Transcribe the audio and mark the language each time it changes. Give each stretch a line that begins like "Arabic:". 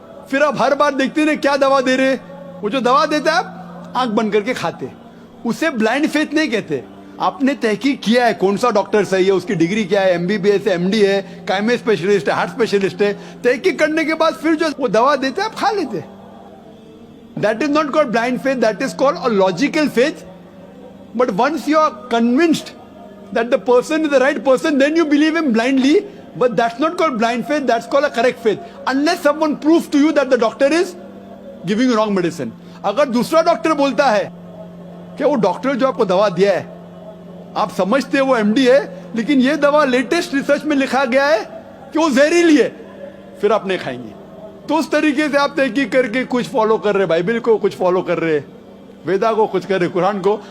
Urdu: پھر آپ ہر بار دیکھتے ہیں کیا دوا دے رہے, وہ جو دوا دیتا ہے آپ آنکھ بند کر کے کھاتے. اسے بلائنڈ فیتھ نہیں کہتے. آپ نے تحقیق کیا ہے کون سا ڈاکٹر صحیح ہے, اس کی ڈگری کیا ہے, ایم بی بی ایس ہے, ایم ڈی ہے, کائمے اسپیشلسٹ ہے, ہارٹ اسپیشلسٹ ہے. تحقیق کرنے کے بعد پھر جو وہ دوا دیتے آپ کھا لیتے.
English: That is not called blind faith, that is called a logical faith. But once you are convinced that the person is the right person, then you believe him blindly. But that's not called blind faith, that's called a correct faith. Unless someone proves to you that the doctor is giving you wrong medicine.
Urdu: اگر دوسرا doctor بولتا ہے کہ وہ doctor جو آپ کو دوا دیا ہے آپ سمجھتے ہیں وہ ایم ڈی ہے, لیکن یہ دوا لیٹسٹ ریسرچ میں لکھا گیا ہے کہ وہ زہریلی ہے, پھر آپ نہیں کھائیں گے. تو اس طریقے سے آپ تحقیق کر کے کچھ فالو کر رہے, بائبل کو کچھ فالو کر رہے, ویدا کو کچھ کر رہے, قرآن کو.